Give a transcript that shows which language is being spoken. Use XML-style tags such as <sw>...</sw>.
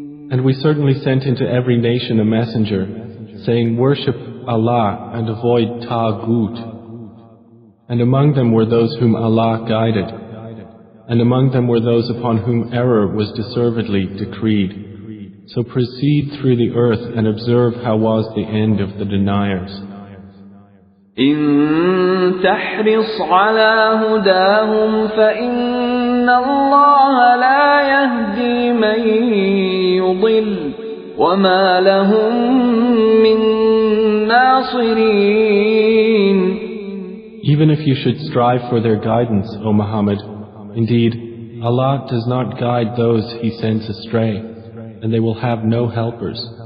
<en>And we certainly sent into every nation a messenger, saying, Worship Allah and avoid Taghut. And among them were those whom Allah guided, and among them were those upon whom error was deservedly decreed. So proceed through the earth and observe how was the end of the deniers.</en> <ar>إن تحرص على هداهم فإن الله لا يهدي من يضل وما لهم من ناصرين.</ar> <en>Even if you should strive for their guidance, O Muhammad, indeed, Allah does not guide those He sends astray, and they will have no helpers.</en>